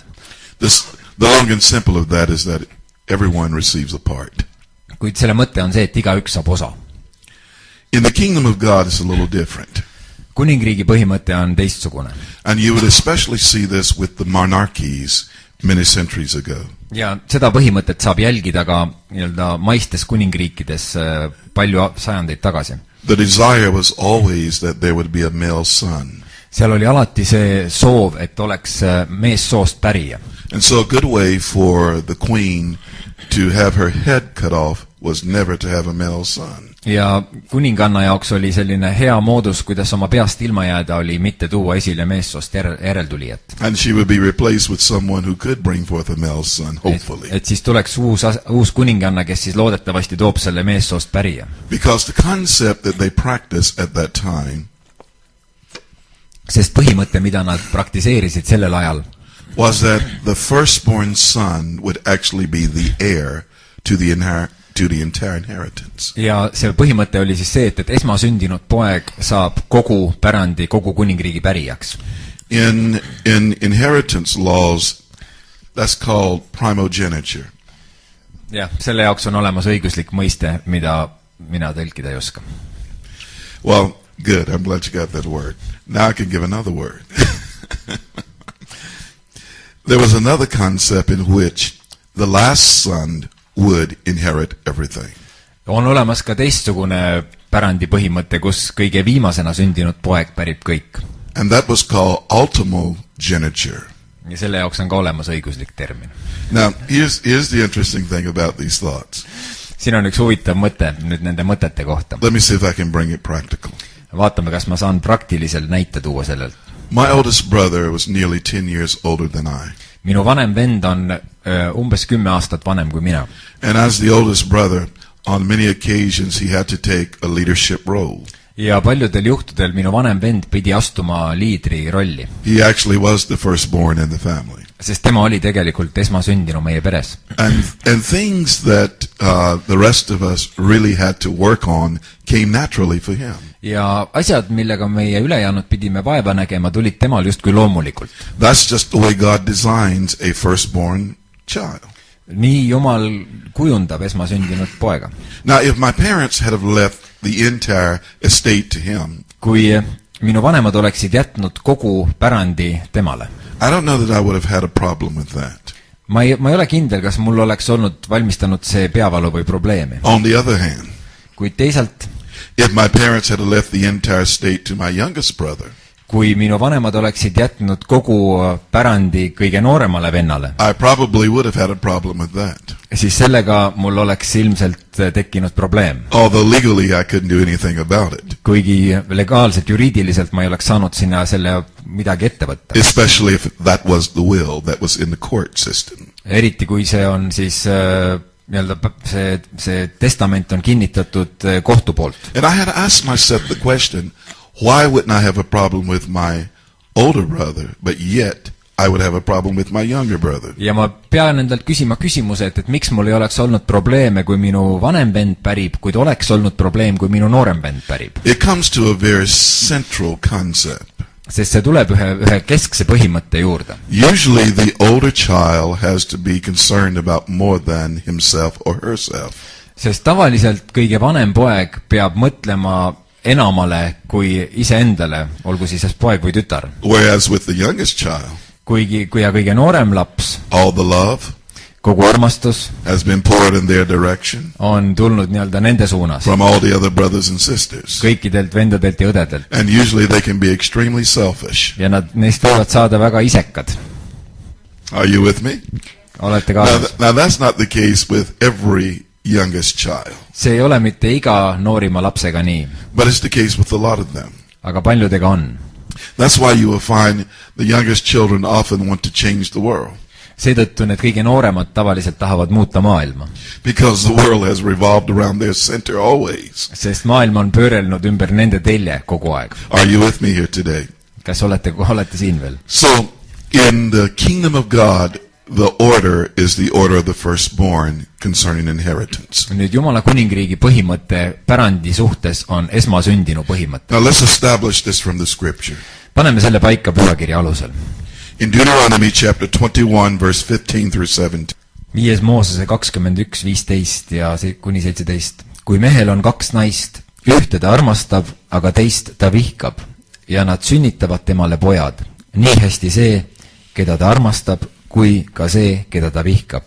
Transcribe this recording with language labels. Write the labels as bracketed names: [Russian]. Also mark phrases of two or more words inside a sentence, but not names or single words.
[English] The long and simple of that is that everyone receives a part. [Estonian] Kuid selle mõte on see, et igaüks saab osa. [English] In the kingdom of God it's a little different. [Estonian] Kuningriigi põhimõte on teistsugune. [English] And you would especially see this with the monarchies many centuries ago. [Estonian] Ja seda põhimõtet saab jälgida ka nii-öelda maistes kuningriikides palju sajandeid tagasi. [English] The desire was always that there would be a male son. [Estonian] Seal oli alati see soov, et oleks meessoost pärija. [English] And so a good way for the queen to have her head cut off was never to have a male son. [Estonian] Ja kuninganna jaoks oli selline hea moodus, kuidas oma peast ilma jääda, oli mitte tuua esile meessoost järeltulijat. [English] And she would be replaced with someone who could bring forth a male son, hopefully. [Estonian] Et siis tuleks uus kuninganna, kes siis loodetavasti toob selle meessoost pärija. [English] Because the concept that they practiced at that time, [Estonian] sest põhimõte, mida nad praktiseerisid sellel ajal, [English] was that the firstborn son would actually be the heir to the entire inheritance. [Estonian] Ja see põhimõte oli siis see, et esmasündinud poeg saab kogu pärandi, kogu kuningriigi pärijaks. [English] In inheritance laws, that's called primogeniture. [Estonian] Ja, selle jaoks on olemas õiguslik mõiste, mida mina tõlkida ei oska. [English] Well, good. I'm glad you got that word. Now I can give another word. There was another concept in which the last son would inherit everything. [Estonian] On olemas ka teistsugune pärandi põhimõte, kus kõige viimasena sündinud poeg pärib kõik. [English] And that was called ultimogeniture. [Estonian] Ja selle jaoks on ka olemas õiguslik termin. [English] Now, here's the interesting thing about these thoughts. [Estonian] Siin on üks huvitav mõte nüüd nende mõtete kohta. [English] Let me see if I can bring it practical. [Estonian] Vaatame, kas ma saan praktiliselt näite tuua sellelt. [English] My oldest brother was nearly 10 years older than I. [Estonian] Minu vanem vend on umbes 10 aastat vanem kui mina. [English] And as the oldest brother, on many occasions he had to take a leadership role. [Estonian] Ja paljudel juhtudel minu vanem vend pidi astuma liidri rolli. [English] He actually was the firstborn in the family. [Estonian] Sest tema oli tegelikult esmasündinu meie peres. [English] And things that the rest of us really had to work on came naturally for him. [Estonian] Ja asjad, millega meie ülejäänud pidime vaeva nägema, tulid temal justkui loomulikult. [English] That's just the way God designs a firstborn child. [Estonian] Nii Jumal kujundab esmasündinud poega. [English] Now, if my parents had have left the entire estate to him, [Estonian] kui minu vanemad oleksid jätnud kogu pärandi temale, [English] I don't know that I would have had a problem with that. [Estonian] ma ei ole kindel, kas mul oleks olnud valmistanud see peavalu või probleemi. [English] On the other hand, [Estonian] kuid teisalt, [English] if my parents had left the entire state to my youngest brother, [Estonian] kui minu vanemad oleksid jätnud kogu pärandi kõige nooremale vennale, [English] I probably would have had a problem with that. [Estonian] siis sellega mul oleks ilmselt tekkinud probleem. [English] Although legally I couldn't do anything about it. [Estonian] Kuigi legaalselt, juriidiliselt ma ei oleks saanud sinna selle midagi ette võtta. [English] Especially if that was the will that was in the court system. [Estonian] Eriti kui see on siis see testament on kinnitatud kohtu poolt. [English] And I had to ask myself the question, why wouldn't I have a problem with my older brother, but yet I would have a problem with my younger brother? [Estonian] Ja ma pean endalt küsima küsimuse, et miks mul ei oleks olnud probleeme, kui minu vanem vend pärib, kuid oleks olnud probleem, kui minu noorem vend pärib. [English] It comes to a very central concept. [Estonian] Sest see tuleb ühe keskse põhimõtte juurde. [English] Usually the older child has to be concerned about more than himself or herself. [Estonian] Sest tavaliselt kõige vanem poeg peab mõtlema enamale kui iseendale, olgu siis poeg või tütar. [English] Whereas with the youngest child, [Estonian] kui kõige noorem laps, [English] all the love [Estonian] kogu armastus [English] has been poured in their direction [Estonian] on tulnud nende suunas. [English] From all the other brothers and sisters. [Estonian] Kõikidelt vendadelt ja õdedelt. [English] And usually they can be extremely selfish. [Estonian] Ja neist võivad saada väga isekad. [English] Are you with me? [Estonian] Olete kaasas? [English] Now that's not the case with every youngest child. [Estonian] See ei ole mitte iga noorima lapsega nii. [English] But it's the case with a lot of them. [Estonian] Aga paljudega on. [English] That's why you will find the youngest children often want to change the world. [Estonian] Seetõttu need kõige nooremad tavaliselt tahavad muuta maailma. [English] Because the world has revolved around their center always. [Estonian] Sest maailm on pöörelnud ümber nende telje kogu aeg. [English] Are you with me here today? [Estonian] Kas olete siin veel? [English] So, in the kingdom of God, the order is the order of the firstborn concerning inheritance. [Estonian] Nüüd Jumala kuningriigi põhimõte pärandi suhtes on esmasündinu põhimõte. [English] Now let's establish this from the scripture. [Estonian] Paneme selle paika pühakirja alusel. [English] In Deuteronomy chapter 21 verse 15 through 17. [Estonian] 5. Moosese 21:15 ja kuni 17. Kui mehel on 2 naist, ühte ta armastab, aga teist ta vihkab, ja nad sünnitavad temale pojad. Nii hästi see, keda ta armastab, kui ka see, keda ta vihkab.